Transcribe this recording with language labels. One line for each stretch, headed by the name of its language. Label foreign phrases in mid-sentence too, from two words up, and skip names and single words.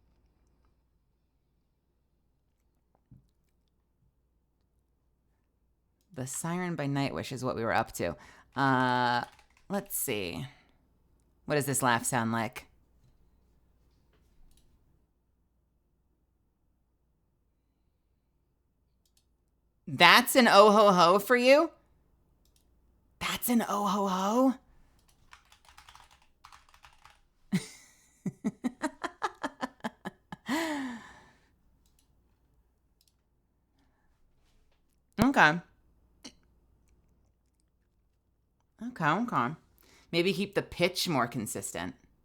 English: The Siren by Nightwish is what we were up to. Let's see. What does this laugh sound like? That's an oh ho ho for you? That's an oh ho ho? Okay. Maybe keep the pitch more consistent.